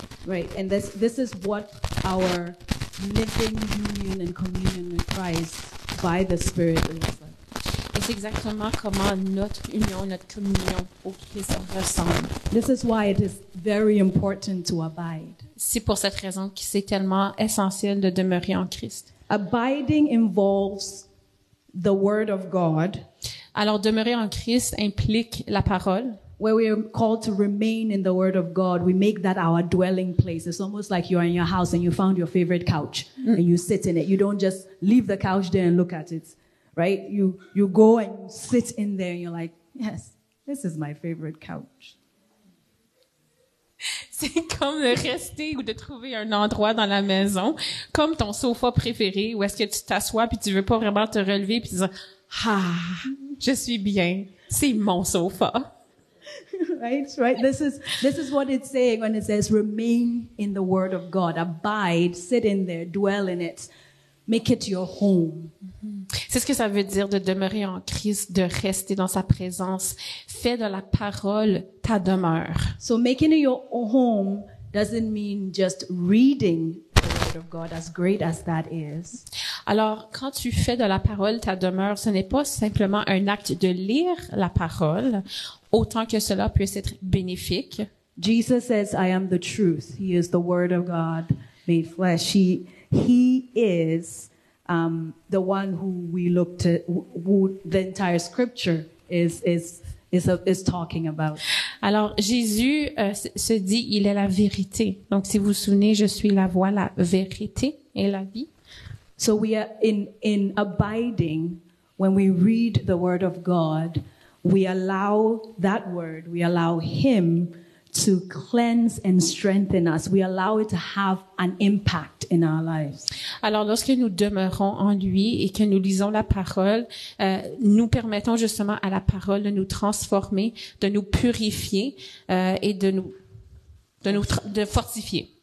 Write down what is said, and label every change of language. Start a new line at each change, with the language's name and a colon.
English: Right, and this is what our living union and communion with Christ by the Spirit looks like.
French: Et c'est exactement comment notre union, notre communion au Christ ressemble.
English: This is why it is very important to abide.
French: C'est pour cette raison que c'est tellement essentiel de demeurer en Christ.
English: Abiding involves the Word of God,
French: Alors, demeurer en Christ implique la parole.
English: where we are called to remain in the Word of God. We make that our dwelling place. It's almost like you're in your house and you found your favorite couch and you sit in it. You don't just leave the couch there and look at it, right? You go and you sit in there and you're like, yes, this is my favorite couch.
French: C'est comme de rester ou de trouver un endroit dans la maison, comme ton sofa préféré, où est-ce que tu t'assois puis tu veux pas vraiment te relever puis tu dis « Ah, je suis bien, c'est mon sofa. »
English: Right. This is what it's saying when it says remain in the Word of God. Abide, sit in there, dwell in it, make it your home.
French: C'est ce que ça veut dire de demeurer en Christ, de rester dans sa présence. Fais de la parole ta demeure.
English: So making it your home doesn't mean just reading the Word of God, as great as that is.
French: Alors, quand tu fais de la parole ta demeure, ce n'est pas simplement un acte de lire la parole, autant que cela puisse être bénéfique.
English: Jesus says, I am the truth. He is the Word of God made flesh. He is the one who we look to, who the entire Scripture is talking about.
French: Alors, Jésus se dit, il est la vérité. Donc, si vous vous souvenez, je suis la voie, la vérité et la vie.
English: So we are in abiding, when we read the Word of God, we allow that Word, we allow Him to cleanse and strengthen us. We allow it to have an impact in our lives.
French: Alors, lorsque nous demeurons en lui et que nous lisons la parole, nous permettons justement à la parole de nous transformer, de nous purifier et de fortifier.